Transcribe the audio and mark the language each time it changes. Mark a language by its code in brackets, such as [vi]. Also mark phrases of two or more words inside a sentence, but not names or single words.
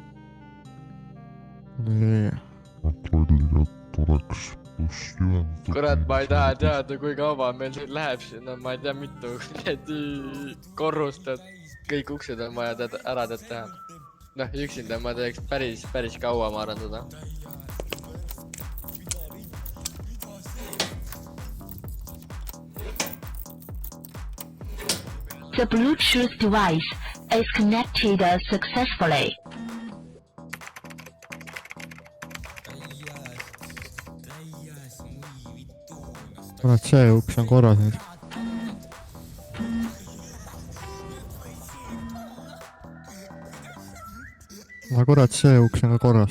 [et] Nii. Tuleks juhendada. Kurat, ma ei taha teada, kui kaua meil siin läheb sinna, ma ei tea mitu korrust, et kõik uksed on vaja ära teha. Noh, üksinda ma teeks päris kaua, ma arvan seda. [en] The Bluetooth device is connected successfully. [et] Kurat, see uks on korras nüüd. No kurat, see uks on ka korras.